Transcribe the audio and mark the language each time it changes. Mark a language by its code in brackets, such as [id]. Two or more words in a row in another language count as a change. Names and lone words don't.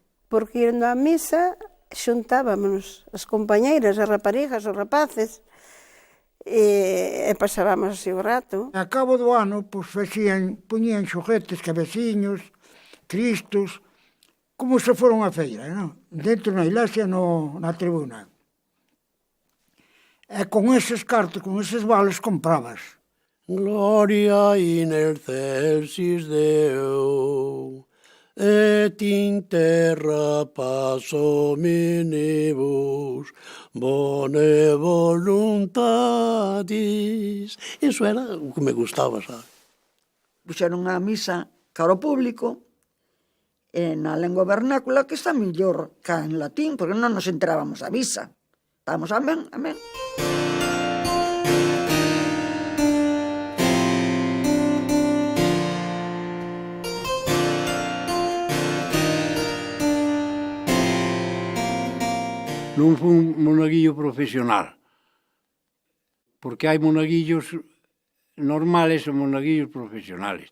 [gl] Porque indo á misa xuntábamos as compañeiras, as raparigas, os rapaces, e pasábamos así o rato. A cabo do ano, poñían xoguetes, cabeciños, cristos, como se fora unha feira, non? Dentro na iglesia, na tribuna. E con eses cartos, con eses vales, comprabas. [la] Gloria in excelsis Deo, et in terra paz hominibus, bone voluntatis. [gl] Iso era o que me gustaba, sabe? Puxeron a misa cara ao público, na lengua vernácula, que está mellor que en latín, porque non nos enterábamos a misa. Estábamos amén, amén. Non foi un monaguillo profesional, porque hai monaguillos normales e monaguillos profesionales.